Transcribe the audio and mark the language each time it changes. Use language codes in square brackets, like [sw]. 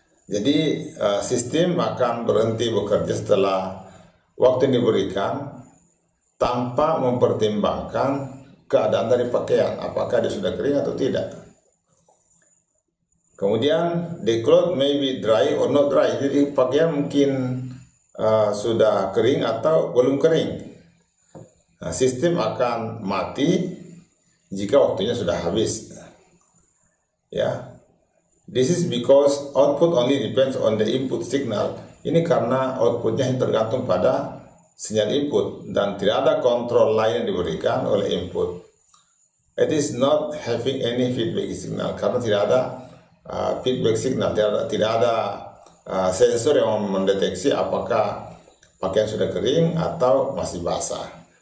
[id] Jadi sistem akan berhenti bekerja setelah waktu yang diberikan tanpa mempertimbangkan keadaan dari pakaian, apakah dia sudah kering atau tidak. Kemudian [en] the cloth may be dry or not dry. [id] Jadi pakaian mungkin sudah kering atau belum kering. Nah, sistem akan mati jika waktunya sudah habis. [en] Ya, this is because output only depends on the input signal. [id] Ini karena outputnya tergantung pada sinyal input dan tidak ada kontrol lain yang diberikan oleh input. [en] It is not having any feedback signal [id] karena tidak ada feedback signal, tidak ada sensor yang mendeteksi apakah pakaian sudah kering atau masih basah.